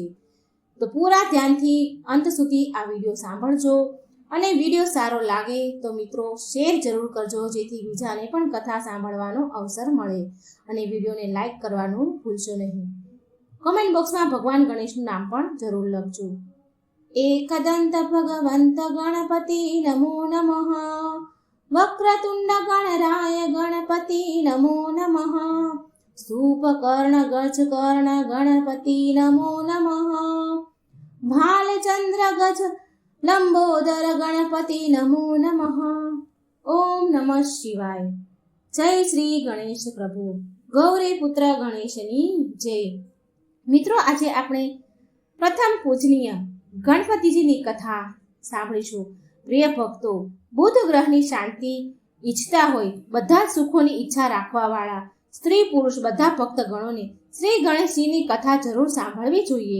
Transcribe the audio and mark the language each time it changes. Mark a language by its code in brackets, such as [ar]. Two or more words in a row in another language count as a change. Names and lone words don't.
[gu] તો પૂરા ધ્યાનથી અંત સુધી આ વિડીયો સાંભળજો અને વિડીયો સારો લાગે તો મિત્રો શેર જરૂર કરજો, જેથી બીજાને પણ કથા સાંભળવાનો અવસર મળે. અને વિડીયોને લાઈક કરવાનું ભૂલશો નહીં. કોમેન્ટ બોક્સમાં ભગવાન ગણેશનું નામ પણ જરૂર લખજો. [sa] एकदंत भगवंत गणपति नमो नमः. वक्रतुंड गणराय गणपति नमो नमः. सूपकर्ण गजकर्ण गणपति नमो नमः. भालचंद्र गज लंबोदर गणपति नमो नमः. ओम नमः शिवाय. जय श्री गणेश प्रभु. [gu] ગૌરી પુત્ર ગણેશની જય. મિત્રો, આજે આપણે પ્રથમ પૂજનીય ગણપતિજીની કથા સાંભળીશું. પ્રિય ભક્તો, બુધ ગ્રહની શાંતિ ઈચ્છતા હોય, બધા સુખોની ઈચ્છા રાખવાવાળા સ્ત્રી પુરુષ બધા ભક્ત ગણોને શ્રી ગણેશજીની કથા જરૂર સાંભળવી જોઈએ.